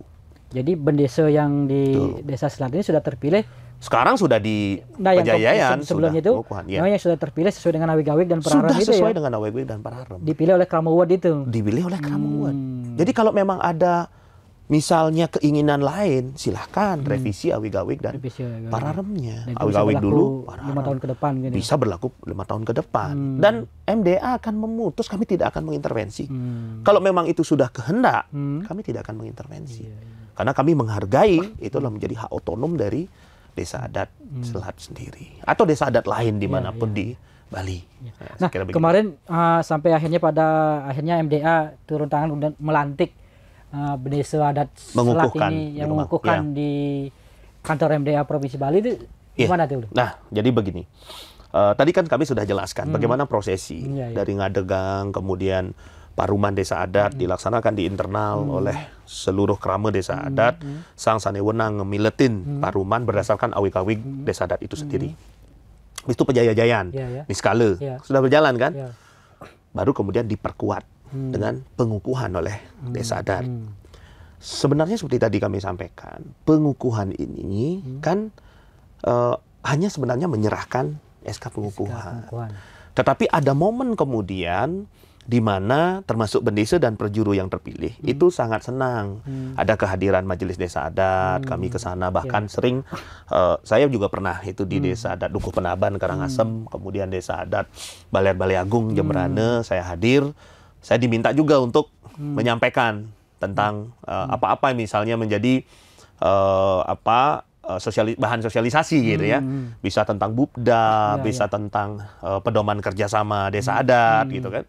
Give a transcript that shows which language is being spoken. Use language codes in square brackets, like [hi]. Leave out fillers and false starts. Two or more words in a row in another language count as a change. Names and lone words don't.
[id] Jadi bendesa yang di desa selatan ini sudah terpilih. Sekarang sudah di Pejayaan. Sebelumnya itu, yang sudah terpilih sesuai dengan awig-awig dan pararem itu sesuai dengan awig-awig dan pararem. Dipilih oleh Kramawat itu. Dipilih oleh Kramawat. Jadi kalau memang ada misalnya keinginan lain, silahkan revisi awig-awig dan pararemnya. Awig-awig dulu, 5 tahun ke depan. Gini. Bisa berlaku 5 tahun ke depan. Dan MDA akan memutus, kami tidak akan mengintervensi. Kalau memang itu sudah kehendak, kami tidak akan mengintervensi. Karena kami menghargai, itulah menjadi hak otonom dari desa adat Selat sendiri. Atau desa adat lain dimanapun di Bali. Nah, kemarin sampai akhirnya MDA turun tangan dan melantik Bendesa adat Selat ini yang mengukuhkan di kantor MDA Provinsi Bali itu gimana tuh? Nah, jadi begini. Tadi kan kami sudah jelaskan bagaimana prosesi dari ngadegang, kemudian paruman desa adat dilaksanakan di internal oleh seluruh krama desa adat. [ban] Sang sanewenang ngemiletin paruman [id] berdasarkan awig-awig desa adat itu sendiri. Habis itu Pejayaan, Niskala, sudah berjalan kan? Baru kemudian diperkuat dengan pengukuhan oleh desa adat. Sebenarnya seperti tadi kami sampaikan, pengukuhan ini kan hanya sebenarnya menyerahkan SK pengukuhan. Tetapi ada momen kemudian di mana termasuk bendesa dan perjuru yang terpilih itu sangat senang ada kehadiran majelis desa adat. Kami ke sana bahkan sering saya juga pernah itu di desa adat Dukuh Penaban Karangasem, kemudian desa adat Balai Agung Jemberana, saya hadir. Saya diminta juga untuk menyampaikan tentang apa-apa misalnya menjadi bahan sosialisasi gitu ya. Bisa tentang Bupda, bisa tentang pedoman kerjasama desa adat gitu kan.